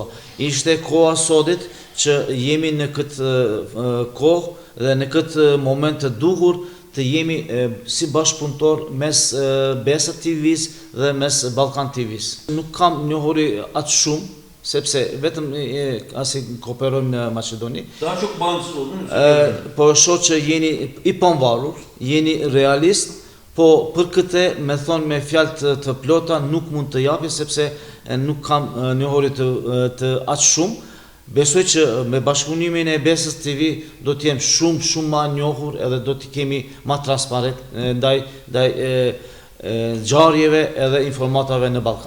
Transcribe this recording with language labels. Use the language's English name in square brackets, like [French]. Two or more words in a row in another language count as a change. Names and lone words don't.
[Albanian] Ishte koha sotit që jemi në këtë kohë dhe në këtë moment të duhur të jemi si bashkëpunëtor mes Besa TV-s dhe mes Balkan TV-s. Nuk kam njohuri atë shumë, sepse vetëm asi kooperojmë në Maqedoni. [Turkish] Daha çok bağımsız oldunuz. [Albanian] Po shoh që jeni i pavarur, jeni realist, po për këtë me thonë me fjalë të plota nuk mund të japi, sepse nuk kam njohuri të atë shumë. Besoj që me bashkëpunimin e Besës TV do të jem shumë ma njohur edhe do të kemi ma transparent ndaj ngjarjeve edhe informatave në Ballkan.